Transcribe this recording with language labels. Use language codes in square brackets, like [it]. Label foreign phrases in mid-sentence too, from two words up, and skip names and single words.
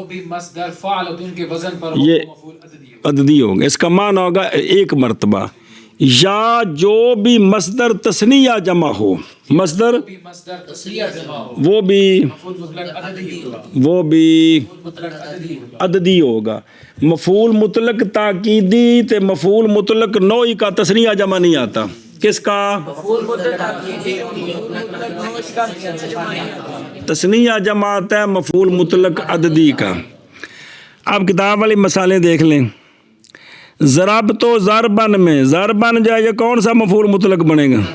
[ur] جو بھی مصدر فعلتن کے وزن پر ہو یہ وہ مفعول عددی ہو. عددی ہوگا. اس کا معنی ہوگا ایک مرتبہ. یا جو بھی مصدر تثنیہ جمع ہو. مصدر بھی مصدر تثنیہ جمع ہو وہ بھی مفعول مطلق عددی ہوگا. وہ بھی مطلق عددی ہوگا. عددی ہوگا. مفعول مطلق تاکیدی تے مفعول مطلق نوعی کا تثنیہ جمع نہیں آتا. کس کا؟ تثنیہ جمع آتا ہے مفعول مطلق عددی کا. اب کتاب والی مثالیں دیکھ لیں. [ar] ضربت ضربن [ur] میں ضربن جو ہے یہ کون سا مفعول مطلق بنے گا؟